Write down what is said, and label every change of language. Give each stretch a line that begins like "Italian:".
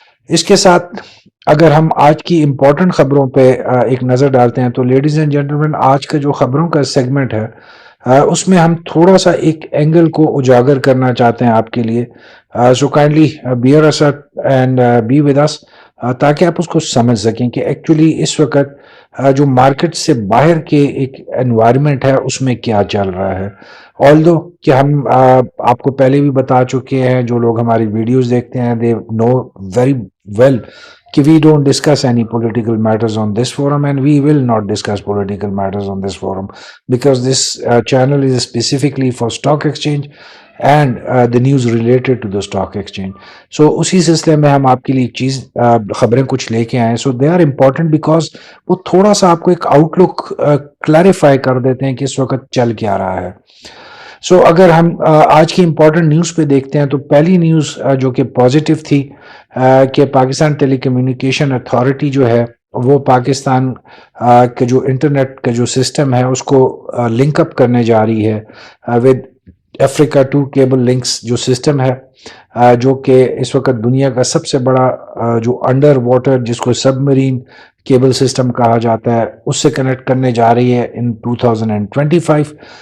Urdu: اس کے ساتھ اگر ہم آج کی امپورٹنٹ خبروں پہ ایک نظر ڈالتے ہیں تو لیڈیز اینڈ جینٹلمین، آج کا جو خبروں کا سیگمنٹ ہے اس میں ہم تھوڑا سا ایک اینگل کو اجاگر کرنا چاہتے ہیں آپ کے لیے.
English: so kindly bear us and be with us
Urdu: تاکہ آپ اس کو سمجھ سکیں کہ ایکچولی اس وقت جو مارکیٹ سے باہر کے ایک انوائرمنٹ ہے اس میں کیا چل رہا ہے.
English: although
Urdu: کہ ہم آپ کو پہلے بھی بتا چکے ہیں، جو لوگ ہماری ویڈیوز دیکھتے ہیں
English: They know very well کہ we don't discuss any political matters on this forum, and we will not discuss political matters on this forum because this channel is specifically for stock exchange and the news related to the stock exchange.
Urdu: So اسی سلسلے میں ہم آپ کے لیے ایک چیز خبریں کچھ لے کے آئے.
English: So they are important because
Urdu: وہ تھوڑا سا آپ کو ایک آؤٹ لک کلیریفائی کر دیتے ہیں کہ اس وقت چل کیا رہا ہے. سو اگر ہم آج کی امپورٹنٹ نیوز پہ دیکھتے ہیں تو پہلی نیوز جو کہ پازیٹیو تھی کہ پاکستان ٹیلی کمیونیکیشن اتھارٹی جو ہے وہ پاکستان کے جو انٹرنیٹ کا جو سسٹم ہے اس کو لنک اپ کرنے جا رہی ہے ود افریقہ 2 کیبل لنکس جو سسٹم ہے، جو کہ اس وقت دنیا کا سب سے بڑا جو انڈر واٹر جس کو سب مرین کیبل سسٹم کہا جاتا ہے اس سے کنیکٹ کرنے جا رہی ہے ان 2025.